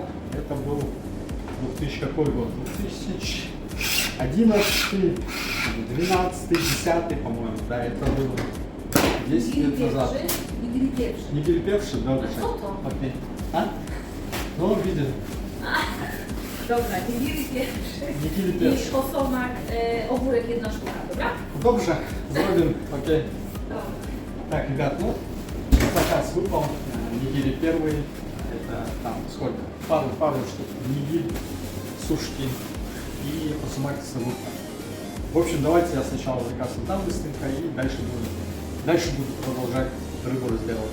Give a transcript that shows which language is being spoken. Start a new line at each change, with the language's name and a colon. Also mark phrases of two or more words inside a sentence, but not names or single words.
Russian: Это был 2000 какой год? 2011, 12, 10, по-моему, да, это было 10 лет назад. Не перепевший, да, уже. Окей. Ну, видели.
Polish: Dobra, nigiri pierwszy i osomak, ogórek 1 sztuka, dobra? Dobrze, zrobим, окей.
Russian: Так, ребят, ну, заказ выпал, нигири первый, это там сколько? Пару штук нигири, сушки и осумак с луком. В общем, давайте я сначала заказ отдам быстренько и дальше буду продолжать рыбу разделывать.